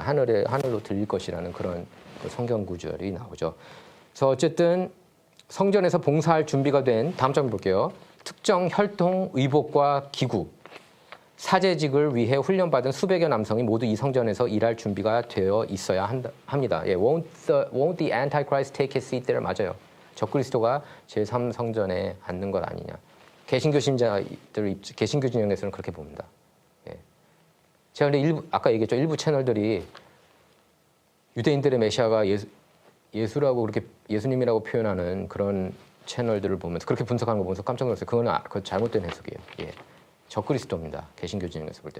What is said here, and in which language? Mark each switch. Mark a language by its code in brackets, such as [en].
[ko] 하늘로 들릴 것이라는 그런 그 성경 구절이 나오죠. 그래서 어쨌든 성전에서 봉사할 준비가 된 다음 장 볼게요. 특정 혈통, 의복과 기구, 사제직을 위해 훈련받은 수백여 남성이 모두 이 성전에서 일할 준비가 되어 있어야 합니다. [en] 예, won't the Antichrist take his seat there? [ko] 맞아요. 적그리스도가 제3성전에 앉는 것 아니냐. 개신교 신자들, 개신교 진영에서는 그렇게 봅니다. 예. 제가 근데 아까 얘기했죠. 일부 채널들이 유대인들의 메시아가 예수라고 그렇게 예수님이라고 표현하는 그런 채널들을 보면서 그렇게 분석하는 거 보면서 깜짝 놀랐어요. 그건 잘못된 해석이에요. 예. 적그리스도입니다. 개신교 진영에서 볼 때.